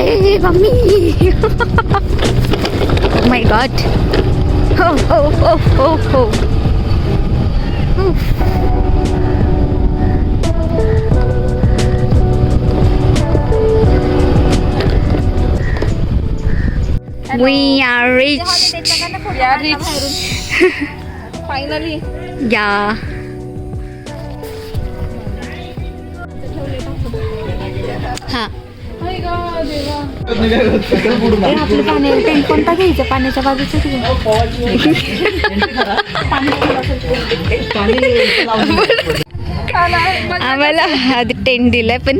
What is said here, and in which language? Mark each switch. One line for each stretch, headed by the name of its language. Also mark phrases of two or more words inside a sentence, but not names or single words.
Marathi: अरे मम्मी
English: my god. हो हो हो हो हो. We are reached. Yeah, finally. Yeah.
Marathi: हा. कोणता घ्यायचं पाण्याच्या बाजूचं आम्हाला हा टेंट दिलाय पण